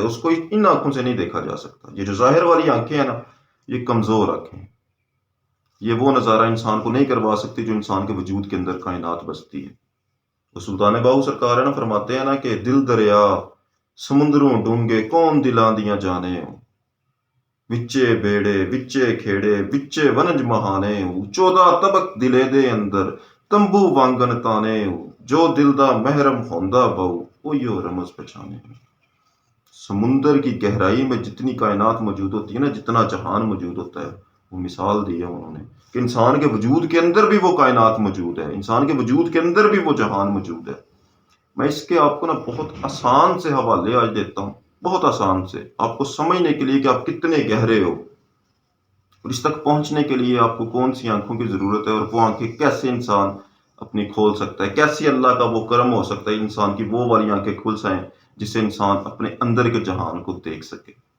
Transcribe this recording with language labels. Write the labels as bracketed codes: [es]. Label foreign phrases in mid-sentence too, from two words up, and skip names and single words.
[ur] اس کو ان آنکھوں سے نہیں دیکھا جا سکتا۔ یہ جو ظاہر والی آنکھیں ہیں نا، یہ کمزور آنکھیں ہیں۔ یہ وہ نظارہ انسان کو نہیں کروا سکتی جو انسان کے وجود کے اندر کائنات بستی ہے۔ وہ سلطان باہو سرکار ہے نا، فرماتے ہیں نا کہ [pa] دل دریا سمندروں ڈونگے کون دلاں دیاں جانے ہو، وچے بیڑے وچے کھیڑے وچے ونج مہانے ہو، 14 طبق دلے دے اندر تمبو وانگن تانے ہو، جو دل دا محرم ہوندا بہو اوہیو رمز پہچانے ہو۔ [ur] سمندر کی گہرائی میں جتنی کائنات موجود ہوتی ہے نا، جتنا جہان موجود ہوتا ہے، وہ مثال دی ہے انہوں نے کہ انسان کے وجود کے اندر بھی وہ کائنات موجود ہے، انسان کے وجود کے اندر بھی وہ جہان موجود ہے۔ میں اس کے آپ کو نا بہت آسان سے حوالے آج دیتا ہوں، بہت آسان سے، آپ کو سمجھنے کے لیے کہ آپ کتنے گہرے ہو، اور اس تک پہنچنے کے لیے آپ کو کون سی آنکھوں کی ضرورت ہے، اور وہ آنکھیں کیسے انسان اپنی کھول سکتا ہے، کیسی اللہ کا وہ کرم ہو سکتا ہے انسان کی وہ والی آنکھیں کھل سائیں جس سے انسان اپنے اندر کے جہان کو دیکھ سکے۔